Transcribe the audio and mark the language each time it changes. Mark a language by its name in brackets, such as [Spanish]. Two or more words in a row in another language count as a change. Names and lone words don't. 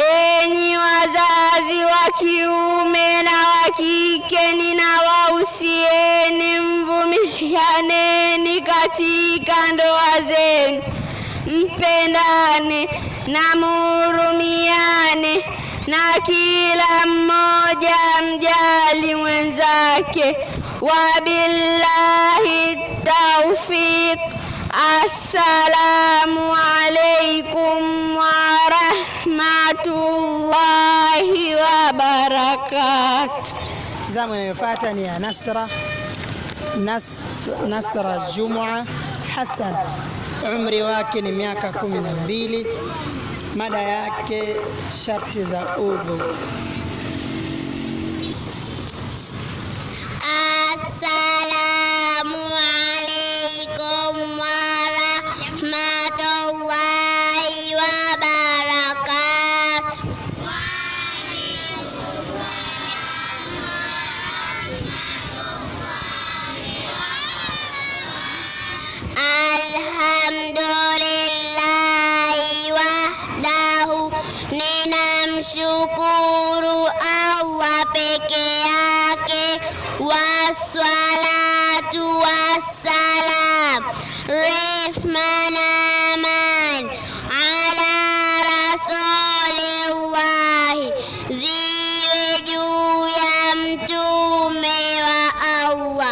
[Swahili] Enyi wazazi wa kiume na wa kike, ninawahusieni mvumilianeni katika ndoa zenu, mpendane na muhurumiane, na kila mmoja mjali mwenzake. [Arabic] وبالله التوفيق. السلام عليكم ورحمة الله وبركاته. [Swahili] Zamu inayofuata ni ya Nasra Jumua Hassan, umri wake ni miaka 12. Mada yake sharti za udhu. [Arabic] السلام عليكم ورحمة الله وبركاته. الحمد لله وحده, [Swahili] ninamshukuru Allah peke yake. [Arabic] والصلاة والسلام, [Swahili] rehma na amani [Arabic] على رسول الله, [Swahili] ziwe juu ya mtume wa Allah.